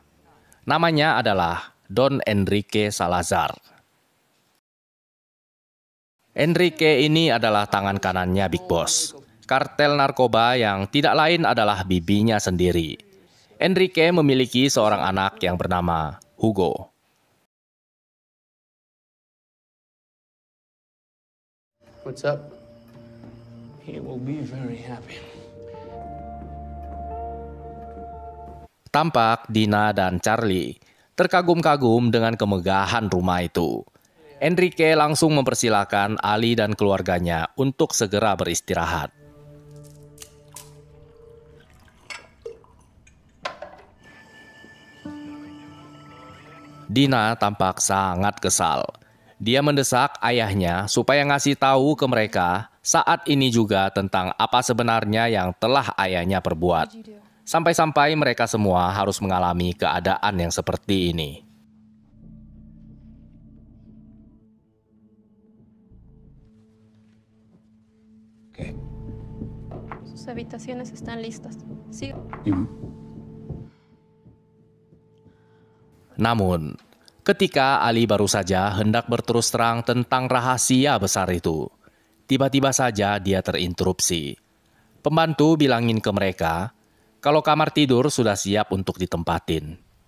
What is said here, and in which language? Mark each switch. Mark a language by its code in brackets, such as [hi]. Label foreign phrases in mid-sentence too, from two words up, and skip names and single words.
[id] Namanya adalah Don Enrique Salazar. Enrique ini adalah tangan kanannya Big Boss, kartel narkoba yang tidak lain adalah bibinya sendiri. Enrique memiliki seorang anak yang bernama Hugo. [en] What's up? He will be very happy. [id] Tampak Dina dan Charlie terkagum-kagum dengan kemegahan rumah itu. Enrique langsung mempersilahkan Ali dan keluarganya untuk segera beristirahat. Dina tampak sangat kesal. Dia mendesak ayahnya supaya ngasih tahu ke mereka saat ini juga tentang apa sebenarnya yang telah ayahnya perbuat. Sampai-sampai mereka semua harus mengalami keadaan yang seperti ini. Okay. [es] Sus habitaciones están listas. Sí. [id] Namun, ketika Ali baru saja hendak berterus terang tentang rahasia besar itu, tiba-tiba saja dia terinterupsi. Pembantu bilangin ke mereka kalau kamar tidur sudah siap untuk ditempatin.